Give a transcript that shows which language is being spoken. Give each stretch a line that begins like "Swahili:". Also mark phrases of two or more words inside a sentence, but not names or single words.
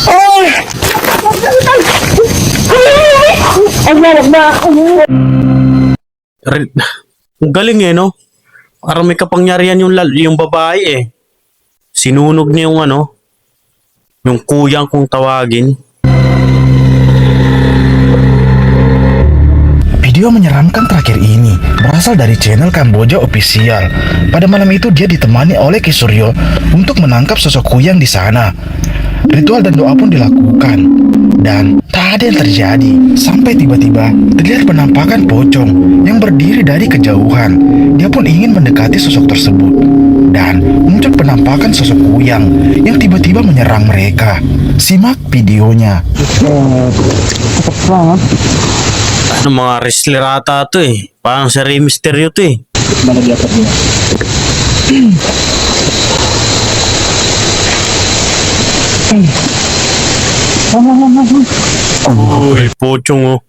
Filipino: Ang galing eh, no? Parang may kapangyarihan yung babae eh. Sinunog niya yung ano, yung kuyang kung tawagin.
Indonesian: Video menyeramkan terakhir ini berasal dari channel Kamboja Official. Pada malam itu dia ditemani oleh Ki Suryo untuk menangkap sosok kuyang di sana. Ritual dan doa pun dilakukan. Dan tak ada yang terjadi sampai tiba-tiba terlihat penampakan pocong yang berdiri dari kejauhan. Dia pun ingin mendekati sosok tersebut. Dan muncul penampakan sosok kuyang yang tiba-tiba menyerang mereka. Simak videonya.
Filipino: Ano, mga wrestler ata to eh. Parang si Rey Mysterio to eh. Uy, pochong oh.